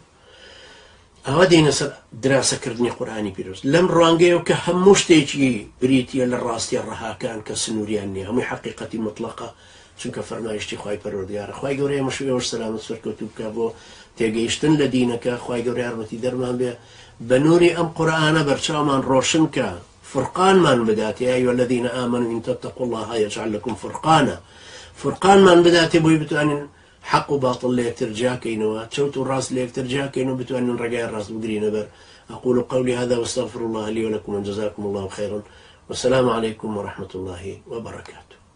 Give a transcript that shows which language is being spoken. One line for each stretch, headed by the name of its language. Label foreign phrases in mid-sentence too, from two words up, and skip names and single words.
Central Kurdish: ئەوە دێنە سەر دراسەکردنی قورئانی پیرۆز لەم ڕوانگەیەوە کە هەموو شتێکی بریتیە لە ڕاستیە ڕەهاکان کە سنووریان نییە، هەمووی حەقیقەتی مطلقە، چونکە فەرمایشتی خوای پەروەردگارە. خوای گەورە ئێمەشوێوەش سەلامەت سەرکەوتوو بکە بۆ تێگەیشتن لە دینەکە. خوای گەورە یارمەتی دەرمان بێ بە نووری ئەم قورئانە بەرچاومان ڕۆشن کە، فرقانمان بدات.
Arabic: یا ئەیها الذین ئامنوا إن تتقوا الله یجعل لكم فرقانا،
Central Kurdish: فرقانمان بداتێ بۆی بتوانین حق و باطل لە یەکتر جاکەینەوە، چەوت و ڕاست لە یەکتر جاکەین و بتوانین ڕێگای ڕاست بگرینە بەر.
Arabic: أقول قولي هذا واستغفر الله لي ولكم وجزاكم الله خيرا، والسلام عليكم ورحمة الله وبركاته.